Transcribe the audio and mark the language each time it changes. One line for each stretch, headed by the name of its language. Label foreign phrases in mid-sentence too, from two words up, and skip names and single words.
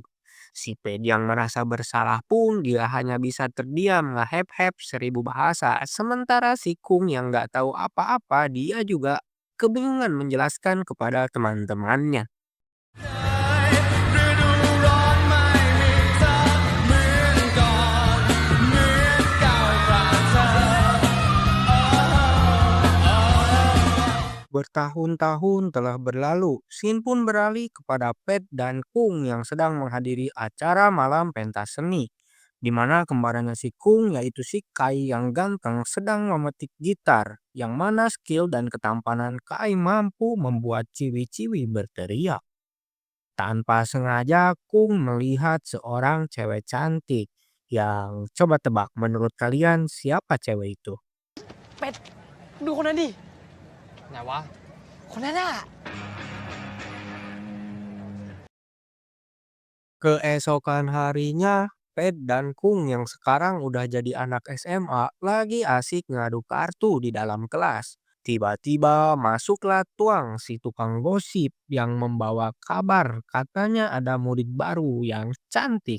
Indonesian: Si Ped yang merasa bersalah pun dia hanya bisa terdiam ngehep-hep 1000 bahasa. Sementara si Kung yang gak tahu apa-apa dia juga kebingungan menjelaskan kepada teman-temannya.
Thai: ฤดูร้อนไม่มีเธอเหมือนก่อนเหมือนเก่าขาดเธอ
Indonesian: Bertahun-tahun telah berlalu, Sin pun beralih kepada Pet dan Kung yang sedang menghadiri acara malam pentas seni. Di mana kembarannya si Kung yaitu si Kai yang ganteng sedang memetik gitar, yang mana skill dan ketampanan Kai mampu membuat ciwi-ciwi berteriak. Tanpa sengaja Kung melihat seorang cewek cantik. Yang coba tebak menurut kalian siapa cewek itu?
Thai: เป็ดดูคนนั้นดิ ไหนวะ คนนั้นอ่ะ
Indonesian: Keesokan harinya, Pet dan Kung yang sekarang udah jadi anak SMA lagi asik ngadu kartu di dalam kelas. Tiba-tiba masuklah Tuang si tukang gosip yang membawa kabar katanya ada murid baru yang cantik.